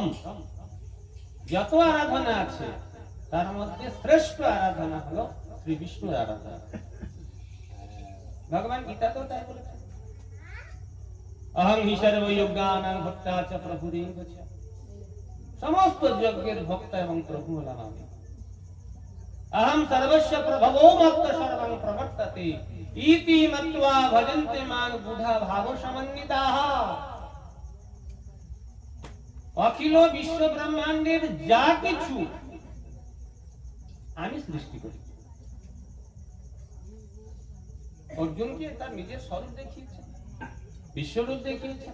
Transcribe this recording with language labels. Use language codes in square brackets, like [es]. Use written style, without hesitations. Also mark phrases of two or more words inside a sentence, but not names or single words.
[bn] যত আরাধনা আছে তার মধ্যে শ্রেষ্ঠ আরাধনা হলো শ্রী বিষ্ণুর আরাধনা। ভগবান গীতাতেও তাই বলেছেন, [sa] অহং হি সর্বযজ্ঞানাং ভক্তা চ প্রভুরেব চ। [bn] সমস্ত যজ্ঞের ভক্তা এবং প্রভু হলাম আমি। [sa] अहम सर्वस्य प्रभवो भक्त सर्वं प्रवर्तते इति मत्वा भजन्ते मां बुधा भाव समन्विताः। [bn] অখিল বিশ্ব ব্রহ্মাণ্ডের যা কিছু আমি সৃষ্টি করি। অর্জুনকে তার নিজের স্বরূপ দেখিয়েছেন, বিশ্বরূপ দেখিয়েছেন।